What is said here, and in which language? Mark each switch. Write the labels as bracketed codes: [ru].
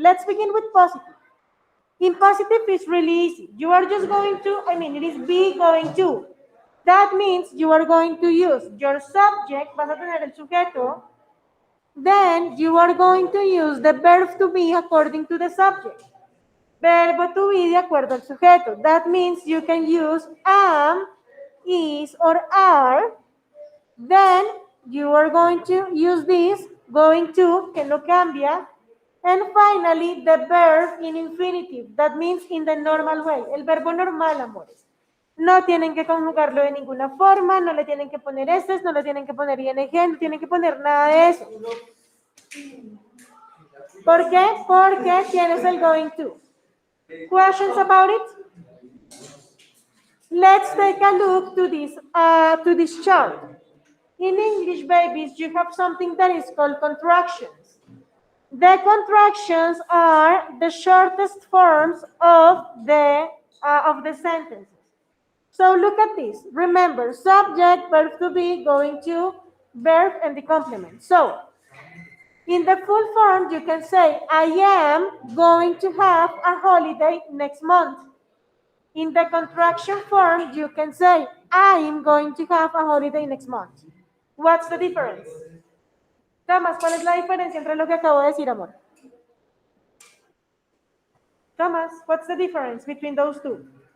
[en] Let's begin with positive. In positive, it's really easy. You are just going to, it is be going to. That means you are going to use your subject, vas a tener el sujeto, then you are going to use the verb to be according to the subject. [es] Verbo to be de acuerdo al sujeto. [en] That means you can use am, is, or are. Then you are going to use this, going to, [es] que no cambia. [en] And finally, the verb in infinitive. That means in the normal way. [es] El verbo normal, amores. No tienen que conjugarlo de ninguna forma, no le tienen que poner estes, no le tienen que poner ing, no tienen que poner nada de eso. ¿Por qué? Porque tienes el going to. [en] Questions about it? Let's take a look to this chart. In English, babies, you have something that is called contractions. The contractions are the shortest forms of the sentences. So look at this. Remember, subject, verb to be, going to, verb, and the complement. So in the full form, you can say, I am going to have a holiday next month. In the contraction form, you can say, I am going to have a holiday next month. What's the difference? [es] Thomas, ¿cuál es la diferencia entre lo que acabo de decir, amor? [en] Thomas, what's the difference between those two?